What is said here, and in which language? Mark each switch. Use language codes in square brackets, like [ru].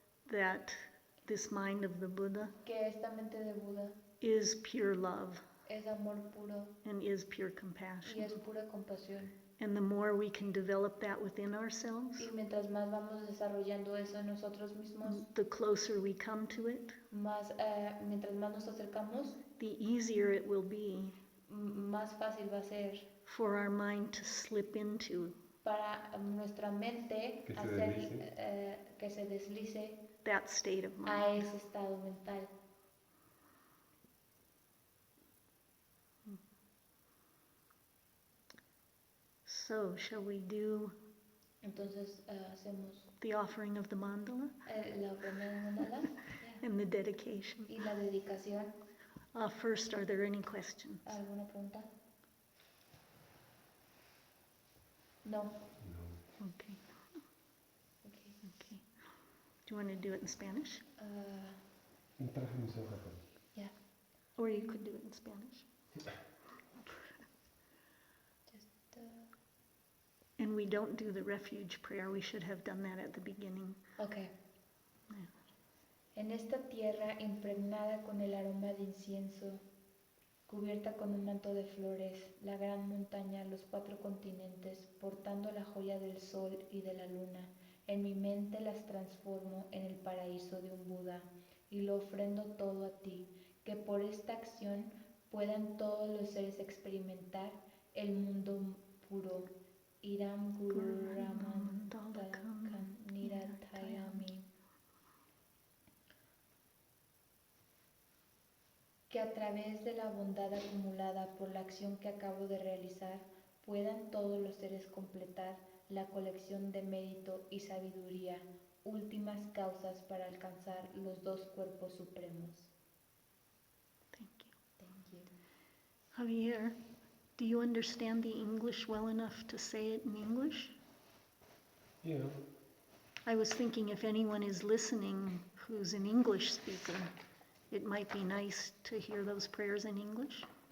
[en] that this mind of the Buddha [es] que esta mente de Buda [en] is pure love [es] es amor puro [en] and is pure [es] y [en] compassion. [es] es pura compasión. [en] And the more we can develop that within ourselves, [es] Y mientras más vamos desarrollando eso en nosotros mismos, [en] the closer we come to it, [es] mientras más nos acercamos, [en] the easier it will be [es] más fácil va a ser [en] for our mind to slip into [es] para nuestra mente Que se hacer deslice. que se deslice [en] that state of [es] a [en] mind. [es] ese estado mental. [en] So, shall we do [es] Entonces hacemos [en] the offering of the mandala [es] la ofrenda de mandala [en] and the dedication? [es] y la dedicación. [en] First, are there any questions? [es] ¿Alguna pregunta? [en] No. Okay. Okay. Okay. Do you want to do it in Spanish? [es] No traje mis hojas. [en] Yeah. Or you could do it in Spanish. Just And we don't do the refuge prayer. We should have done that at the beginning. Okay. Yeah. [es] En esta tierra impregnada con el aroma de incienso, cubierta con un manto de flores, la gran montaña, los 4 continentes, portando la joya del sol y de la luna, en mi mente las transformo en el paraíso de un Buda y lo ofrendo todo a ti, que por esta acción puedan todos los seres experimentar el mundo puro. [sa] Iram Guru Ramandalakam Niratayami. [es] Que a través de la bondad acumulada por la acción que acabo de realizar, puedan todos los seres completar la colección de mérito y sabiduría, últimas causas para alcanzar los 2 cuerpos supremos. [en] Thank you. Thank you. Javier, do you understand the English well enough to say it in English? Yeah. I was thinking if anyone is listening who's an English speaker, it might be nice to hear those prayers in English.